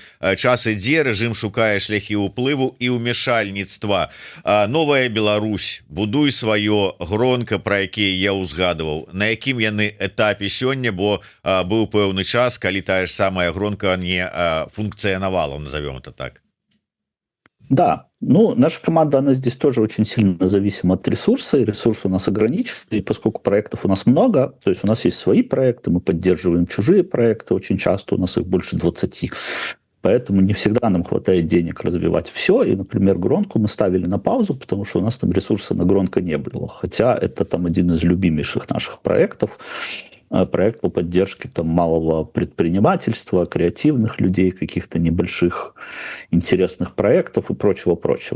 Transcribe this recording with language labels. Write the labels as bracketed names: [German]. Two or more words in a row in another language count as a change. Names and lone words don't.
[Belarusian] Час ідзе, рэжым шукае шляхі ўплыву і ўмешальніцтва. Новая Беларусь, будуй сваё, гронка, пра якія я ўзгадываў. На якім яны этапе сёння, бо быў пэўны час, калі тая ж самая гронка не функционовала, [Russian] назовем это так. Да, ну, наша команда, она здесь тоже очень сильно зависима от ресурса, и ресурс у нас ограничен, и поскольку проектов у нас много, то есть у нас есть свои проекты, мы поддерживаем чужие проекты, очень часто у нас их больше 20, поэтому не всегда нам хватает денег развивать все, и, например, гронку мы ставили на паузу, потому что у нас там ресурса на гронка не было, хотя это там один из любимейших наших проектов, проект по поддержке там малого предпринимательства, креативных людей, каких-то небольших интересных проектов и прочего-прочего.